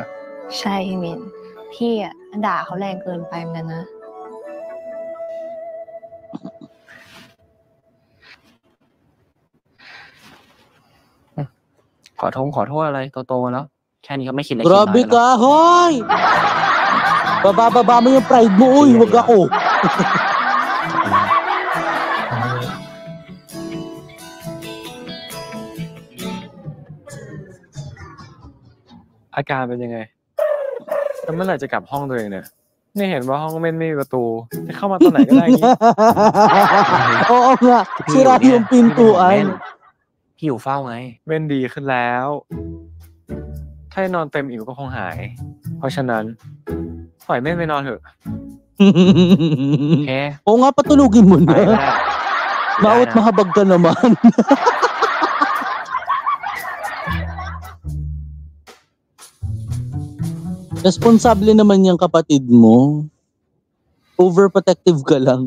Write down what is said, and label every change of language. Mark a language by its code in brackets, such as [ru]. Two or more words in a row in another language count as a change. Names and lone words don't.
[th] ใช่พี่มิน พี่อ่ะด่าเขาแรงเกินไปเหมือนกันนะ ขอโทษอะไรโตๆแล้ว แค่นี้ก็ไม่คิดอะไรคิดน้อย [tl] Grabe [th] แล้ว [tl] ka, hoy! Bababa mo yung pride mo, uy, wag ako. [th] อาการเป็นยังไงแล้วเมื่อไหร่จะกลับห้องตัวเองเนี่ยนี่เห็นว่าห้องไม่มีประตูจะเข้ามาตอนไหนก็ได้งี้ [tl] Oo nga, sira yung pintuan. [th] พี่อยู่เฝ้าไง เม่นดีขึ้นแล้ว ถ้าให้นอนเต็มอิ่มก็คงหาย เพราะฉะนั้นปล่อยเม่นไปนอนเถอะ [en] Okay. [tl] Oo nga, patulugin mo na. Ay, wala. Maot mahabag ka naman. Responsable naman yung kapatid mo. Overprotective ka lang.